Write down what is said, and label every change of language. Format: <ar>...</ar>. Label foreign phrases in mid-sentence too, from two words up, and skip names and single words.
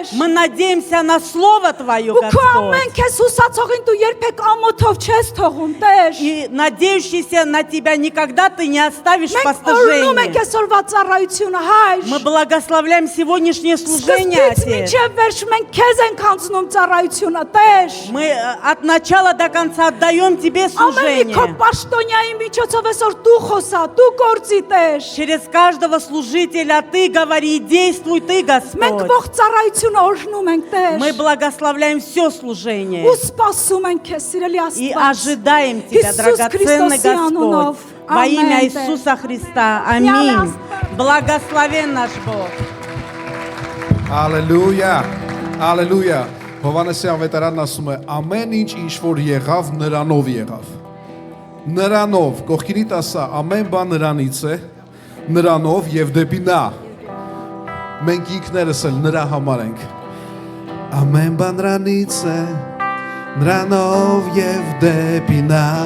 <ru>Мы надеемся на Слово Твое,</ru> <hy>Ու քո</hy> <ru>Господь.</ru> <hy>ամեն քեզ հուսացողին դու երբեք ամոթով չես թողում, Տեր։</hy> <ru>И надеющийся на Тебя никогда Ты не оставишь</ru> <hy>Մենք</hy> <ru>по</ru> <hy>օրհնում ենք</hy> <ru>стыжению.</ru> <hy>այսօրվա ծառայությունը, Հայր։</hy> <ru>Мы благословляем сегодняшнее служение,</ru> <hy>Սկզբից</hy> <ru>Отец.</ru> <hy>մինչև վերջ մենք քեզ ենք անցնում ծառայությունը, Տեր։</hy> <ru>Мы от начала до конца отдаем Тебе</ru> <hy>Ամեն մի</hy> <ru>служение.</ru> <hy>քո պաշտոնյայի միջոցով այսօր դու խոսա, դու գործի, Տեր։</hy> <ru>Через каждого служителя Ты говори и действуй Ты,</ru> <hy>Մենք</hy> <ru>Господь.</ru> <hy>ողջ ծառայությունը օրհնում ենք, Տեր։</hy> <ru>Мы благословляем все служение</ru> <hy>Ու սպասում ենք քեզ, սիրելի</hy> <ru>и</ru> <hy>Աստված։</hy> <ru>ожидаем Тебя, Иисус драгоценный Христос Иоаннунов. Господь. Во имя Амен. Иисуса Христа. Аминь. Благословен наш Бог.</ru> <hy>Հալելույա, հալելույա։ Հովհաննեսի ավետարանն ասում է, ամեն ինչ որ եղավ, նրանով եղավ։ Նրանով, կողքինիդ ասա, ամեն բան նրանից է, նրանով եւ դեպի նա։ Մենք ինքներս էլ նրա համար ենք։ Ամեն բան նրանից է, նրանով եւ դեպի նա։</hy>